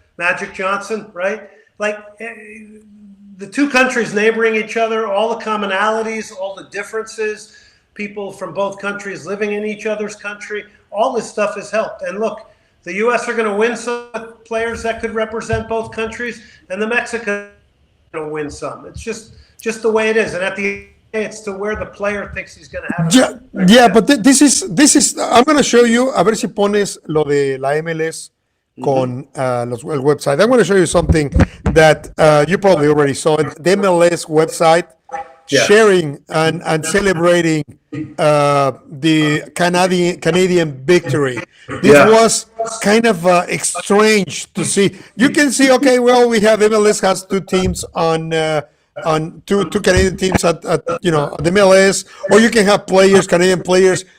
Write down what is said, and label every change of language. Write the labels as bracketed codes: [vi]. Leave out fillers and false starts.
[en] Magic Johnson, right? Like, the two countries neighboring each other, all the commonalities, all the differences, people from both countries living in each other's country, all this stuff has helped. And look, the U.S. are going to win some players that could represent both countries, and the Mexicans are going to win some. It's just the way it is. And at the end, it's to where the player thinks he's going to have. Yeah, but this is. I'm going to show you. [es] A ver si pones lo de la MLS con el website. [en] I'm going to show you something that you probably already saw it. The MLS website sharing and celebrating the Canadian victory. This was kind of strange to see. You can see, okay, well, we have MLS has 2 teams on two Canadian teams at the MLS, or you can have Canadian players.